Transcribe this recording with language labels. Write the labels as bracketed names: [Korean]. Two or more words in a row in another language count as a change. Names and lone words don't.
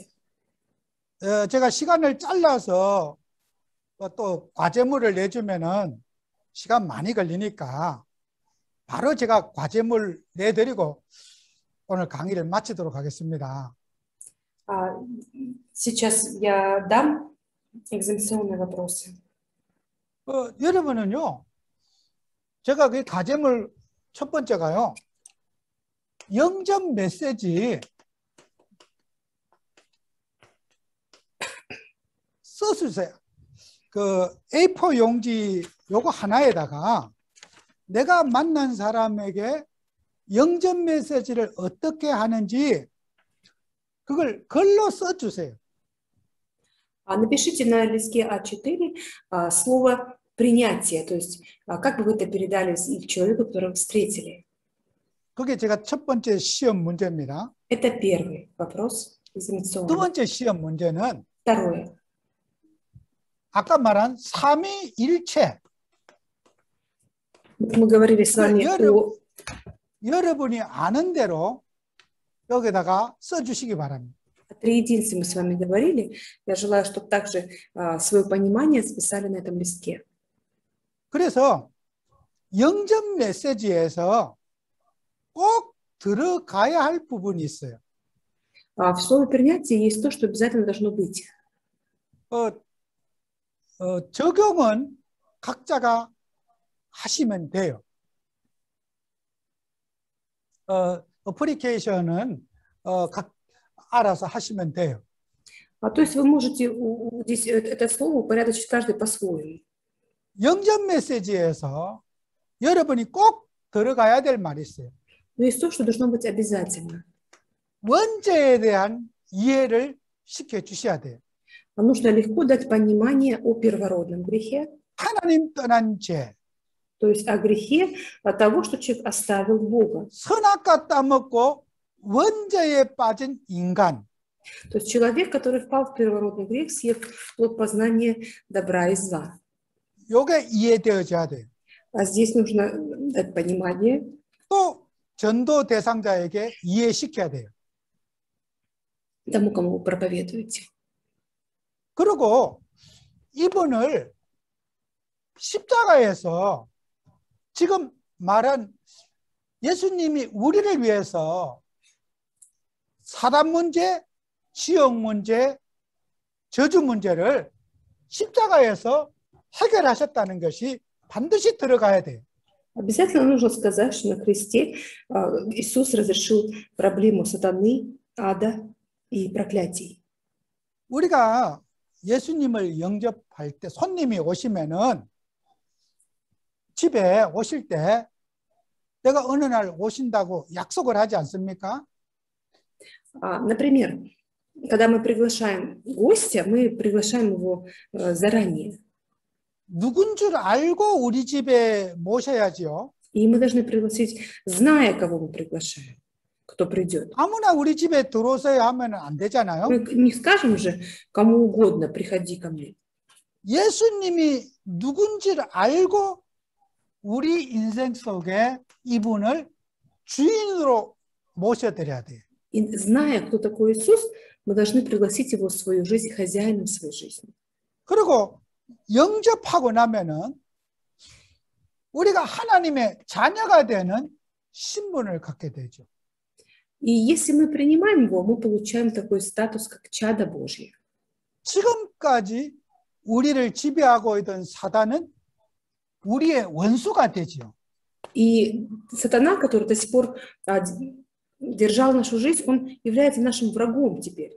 [Korean] 제가 시간을 잘라서 또 과제물을 내주면은 시간 많이 걸리니까 바로 제가 과제물 내드리고 오늘 강의를 마치도록 하겠습니다. [Russian] Сейчас я дам экзаменационные вопросы. [Korean] 여러분은요, 제가 그 과제물 첫 번째가요, 영접 메시지 써주세요. 그 A4 용지 요거 하나에다가 내가 만난 사람에게 영접 메시지를 어떻게 하는지 그걸 글로 써주세요. [Russian] Напишите на листке А4 слово «принятие», то есть как бы вы это передали человеку, которого встретили. [Korean] 그게 제가 첫 번째 시험 문제입니다. [Russian] Это первый вопрос [Korean] 두 [Russian] экзаменационный. [Korean] 번째 시험 문제는 [Russian] Второе. [Korean] 아까 말한 삼위일체. [Russian] Мы говорили с вами о... [Korean] 여러분이 아는 대로 여기다가 써주시기 바랍니다. [Russian] О триединстве мы с вами говорили. Я желаю, чтобы также свое понимание записали на этом листке. [Korean] 그래서 영접 메시지에서 꼭 들어가야 할 부분이 있어요. [Russian] В слове принятия есть то, что обязательно должно быть. [Korean] 적용은 각자가 하시면 돼요. 어플리케이션은 각 알아서 하시면 돼요. [Russian] То есть вы можете здесь это слово упорядочить каждый по-своему. [Korean] 영접 메시지에서 여러분이 꼭 들어가야 될 말이 있어요. [Russian] Но есть то, что должно быть обязательно. [Korean] 원죄에 대한 이해를 시켜 주셔야 돼요. [Russian] Нужно легко дать понимание о первородном грехе, [Korean] 하나님 떠난 죄, [Russian] то есть о грехе от того, что человек оставил Бога. [Korean] 선악과 따먹고 원죄에 빠진 인간. [Russian] То есть человек, который впал в первородный грех, съев плод познания добра и зла. [Korean] 요게 이해되어져야 돼요. [Russian] А здесь нужно дать понимание. [Korean] 또 전도 대상자에게 이해시켜야 돼요. [Russian] Тому, кому вы проповедуете. [Korean] 그리고 이분을 십자가에서 지금 말한 예수님이 우리를 위해서 사단 문제, 지역 문제, 저주 문제를 십자가에서 해결하셨다는 것이 반드시 들어가야 돼요. [Russian] Обязательно нужно сказать, что на кресте Иисус разрешил проблему сатаны, ада и проклятий. [Korean] 우리가 예수님을 영접할 때 손님이 오시면은 집에 오실 때 내가 어느 날 오신다고 약속을 하지 않습니까? [Russian] Например, когда мы приглашаем гостя, мы приглашаем его заранее. [Korean] 누군 줄 알고 우리 집에 모셔야지요. [Russian] И мы должны пригласить, зная, кого мы приглашаем, кто придет. [Korean] 아무나 우리 집에 들어오세요 하면 안 되잖아요. [Russian] Мы не скажем же кому угодно, приходи ко мне. [Korean] 예수님이 누군지를 알고 우리 인생 속에 이분을 주인으로 모셔드려야 돼요. [Russian] И зная, кто такой Иисус, мы должны пригласить его в свою жизнь, хозяином своей жизни. [Korean] 그리고 영접하고 나면은 우리가 하나님의 자녀가 되는 신분을 갖게 되죠. [Russian] И если мы принимаем его, мы получаем такой статус, как чадо Божье. [Korean] 지금까지 우리를 지배하고 있던 사단은 우리의 원수가 되죠. [Russian] И сатана, который до сих пор держал нашу жизнь, он является нашим врагом теперь.